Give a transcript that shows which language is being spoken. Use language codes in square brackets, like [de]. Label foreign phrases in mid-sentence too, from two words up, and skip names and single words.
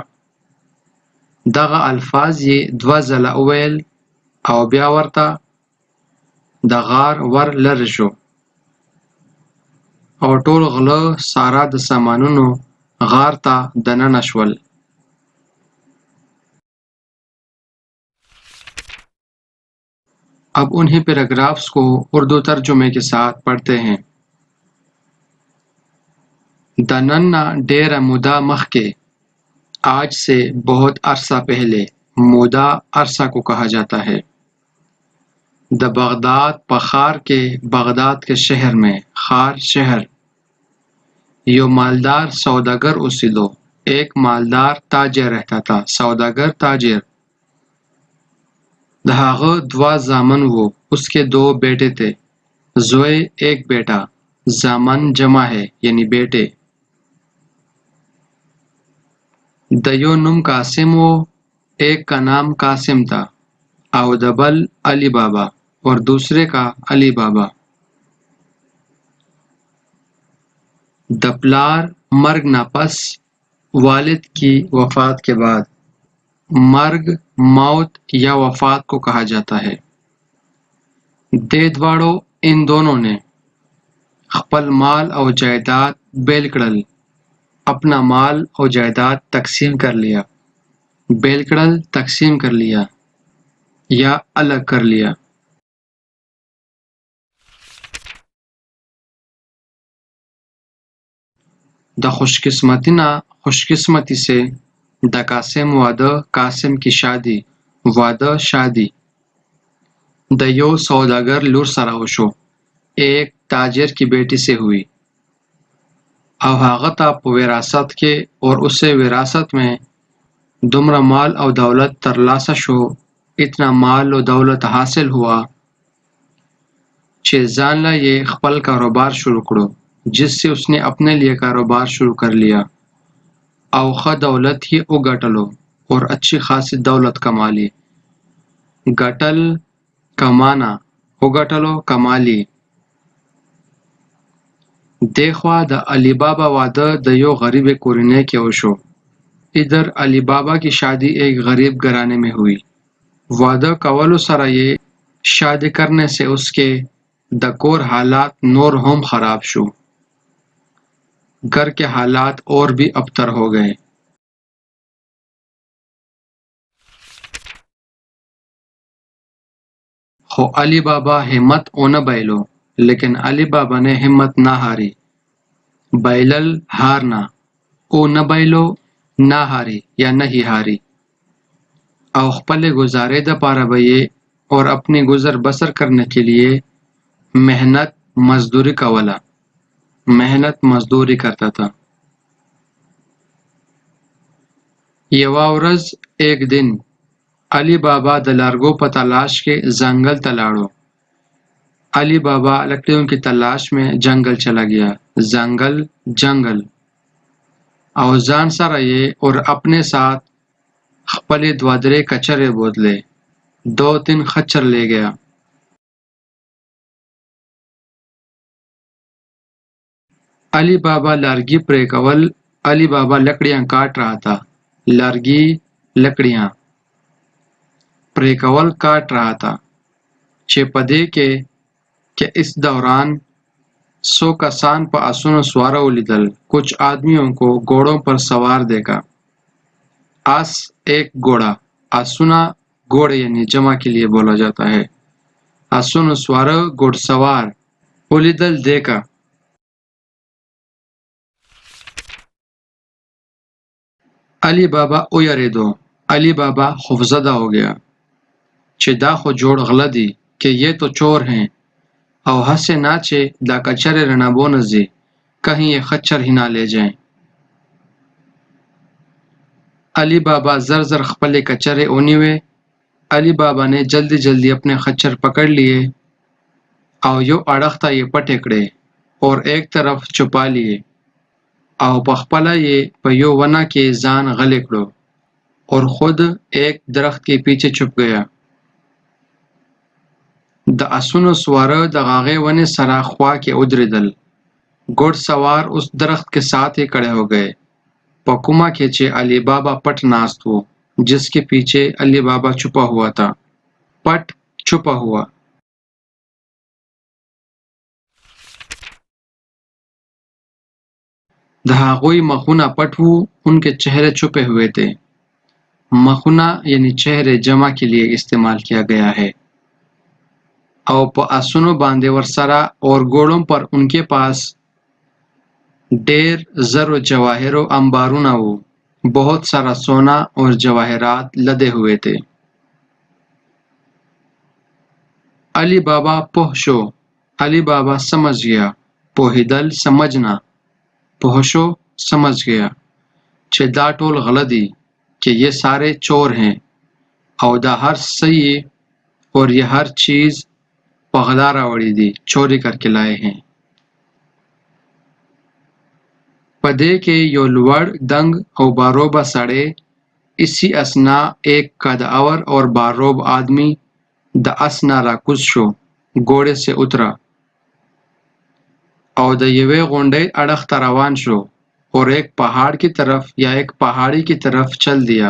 [ps] دغه الفاظ یې 2 ځله وویل او بیا ورته د غار ور لرې شو او ټول غله ساره د سامانونو غار ته دننه شول. [ur] اب انہیں پیراگرافس کو اردو ترجمے کے ساتھ پڑھتے ہیں. [ps] د نن نه ډیره موده مخکې، [ur] آج سے بہت عرصہ پہلے، مودا عرصہ کو کہا جاتا ہے. [ps] د بغداد پخار [ur] کے بغداد کے شہر میں، خار شہر، [ps] یو مالدار سوداگر اوسیدو، [ur] ایک مالدار تاجر رہتا تھا. سوداگر تاجر. [ps] د هغه 2 زامن وو، [ur] اس کے 2 بیٹے تھے. زوئے ایک بیٹا، زامن جمع ہے یعنی بیٹے. [ps] د یو نوم قاسم وو، [ur] ایک کا نام قاسم تھا، [ps] او د بل علی بابا [ur] اور دوسرے کا علی بابا. [ps] د پلار مرگ نہ پس، [ur] والد کی وفات کے بعد. مرگ موت یا وفات کو کہا جاتا ہے. [ps] دې دواړو [ur] ان دونوں نے [ps] خپل مال او جائیداد بیل کړل. [ur] اپنا مال او جائیداد تقسیم کر لیا. [ps] بیل کړل [ur] تقسیم کر لیا یا الگ کر لیا. [ps] د خوشقسمتی نه [ur] خوشقسمتی سے، [ps] د قاسم واده، [ur] قاسم کی شادی، واده شادی. [ps] د یو سوداگر لور سره وشو، [ur] ایک تاجر کی بیٹی سے ہوئی. [ps] او هغه ته په وراثت کې [ur] اور اسے وراثت میں [ps] دومره مال او دولت ترلاسه شو، [ur] اتنا مال و دولت حاصل ہوا [ps] چې ځان له یې خپل کاروبار شروع کړو، [ur] جس سے اس نے اپنے لیے کاروبار شروع کر لیا [ps] او ښه دولت ہی وګټلو [ur] اور اچھی خاصی دولت کما لی. ګټل کمانا، وګټلو کما لی. [ps] دیخوا د علی بابا واده د یو غریب کورنۍ کې وشو. [ur] ادھر علی بابا کی شادی ایک غریب گھرانے میں ہوئی. [ps] واده کولو سره یې [ur] شادی کرنے سے اس کے [ps] د کور حالات نور هم خراب شو. [ur] گھر کے حالات اور بھی ابتر ہو گئے. [ps] خو علی بابا ہمت اونا بائلو، [ur] لیکن علی بابا نے ہمت نہ ہاری. بائلل ہارنا، [ps] او نہ بائلو [ur] نہ ہاری یا نہیں ہاری. [ps] او خپل گزارے د پاره بھئی [ur] اور اپنی گزر بسر کرنے کے لیے محنت مزدوری کولا، محنت مزدوری کرتا تھا. [ps] یوه ورځ [ur] ایک دن [ps] علی بابا د لارګو په تلاش کې ځنګل ته لاړو. [ur] علی بابا لکڑیوں کی تلاش میں جنگل چلا گیا. [ps] جنگل جنگل او ځان سره یې [ur] اور اپنے ساتھ [ps] خپلې 2-3 کچرے بوتلے، [ur] 2-3 خچر لے گیا. [ps] علی بابا لارگی پرے کول، [ur] علی بابا لکڑیاں کاٹ رہا تھا. لارگی لکڑیاں، [ps] پرے کول [ur] کاٹ رہا تھا. [ps] چې پدې کې [ur] کہ اس دوران [ps] 100 کسان په آسونو سواره ولیدل. [ur] کچھ آدمیوں کو گھوڑوں پر سوار دیکھا. آس ایک گھوڑا، آسونا گھوڑے یعنی جمع کے لیے بولا جاتا ہے. [ps] آسونو سواره [ur] گھوڑ سوار [ps] ولیدل دیکھا. علی بابا ویریدو، [ur] علی بابا خوفزدہ ہو گیا [ps] چې دا خو جوړ غله دي [ur] کہ یہ تو چور ہیں، [ps] او ہسے نہ چې دا کچرے رنا بونزي، [ur] کہیں یہ خچر ہی نہ لے جائیں. علی بابا زر زر خپلې کچرې ونیوې علی بابا نے جلدی جلدی اپنے خچر پکڑ لیے [ps] او یو اړخ ته یې پټې کړې [ur] اور ایک طرف چھپا لیے [ps] او پخپله یې په یو ونه کې ځان غلی کړو [ur] اور خود ایک درخت کے پیچھے چھپ گیا. [ps] د اسونو سواره د هغې ونې سره خوا کې ودرېدل. [ur] ګوډ سوار اس درخت کے ساتھ ہی کڑے ہو گئے [ps] په کومه کې چې علی بابا پټ ناست و [ur] جس کے پیچھے علی بابا چھپا ہوا تھا. پٹ چھپا ہوا. [ps] د هغوی مخونه پټ وو [ur] ان کے چہرے چھپے ہوئے تھے. مخونه یعنی چہرے جمع کے لیے استعمال کیا گیا ہے. [ps] او په اسونو باندې ورسره [ur] اور گھوڑوں پر ان کے پاس [ps] ډیر زر و جواہر و انبارونه وو. [ur] بہت سارا سونا اور جواہرات لدے ہوئے تھے. [ps] علی بابا پوه شو. [ur] علی بابا سمجھ گیا. پوهیدل سمجھنا. [ps] پوه شو [ur] سمجھ گیا [ps] چې دا ټول غله دي [ur] کہ یہ سارے چور ہیں [ps] او دا ہر صحیح [ur] اور یہ ہر چیز [ps] په غلا راوړي دي [ur] چوری کر کے لائے ہیں. [ps] پدے کے یو لوړ دنگ او باروبه سړی اسی اسنا [ur] ایک قدآور اور باروب آدمی [ps] د اسنا راکوز شو [ur] گھوڑے سے اترا [ps] او د یوې غونډۍ اړخ ته روان شو [ur] اور ایک پہاڑ کی طرف یا ایک پہاڑی کی طرف چل دیا.